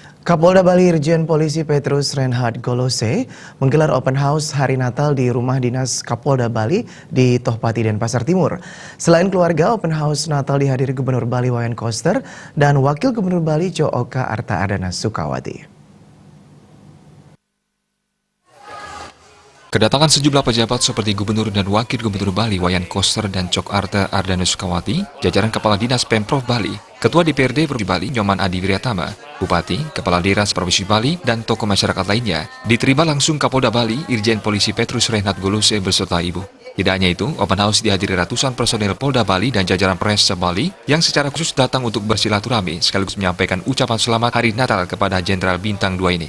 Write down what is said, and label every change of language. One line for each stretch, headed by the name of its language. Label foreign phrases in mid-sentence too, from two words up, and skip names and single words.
Indonesian: Kapolda Bali Irjen Polisi Petrus Reinhard Golose menggelar
English: open house
Indonesian: hari Natal di rumah dinas Kapolda Bali di Tohpati, Denpasar Timur. Selain keluarga,
English: open house
Indonesian: Natal dihadiri Gubernur Bali Wayan Koster dan Wakil Gubernur Bali Co Oka Arta Adana Sukawati. Kedatangan sejumlah pejabat seperti Gubernur dan Wakil Gubernur Bali Wayan Koster dan Cok Arta Ardana Sukawati, jajaran Kepala Dinas Pemprov Bali, Ketua DPRD Provinsi Bali Nyoman Adi Wiryatama, Bupati, Kepala Dinas Provinsi Bali, dan tokoh masyarakat lainnya, diterima langsung Kapolda Bali Irjen Polisi Petrus Reinhard Golose beserta Ibu. Tidak hanya itu,
English: open house
Indonesian: dihadiri ratusan personel Polda Bali dan jajaran Polres Bali yang secara khusus datang untuk bersilaturahmi sekaligus menyampaikan ucapan selamat Hari Natal kepada Jenderal Bintang 2 ini.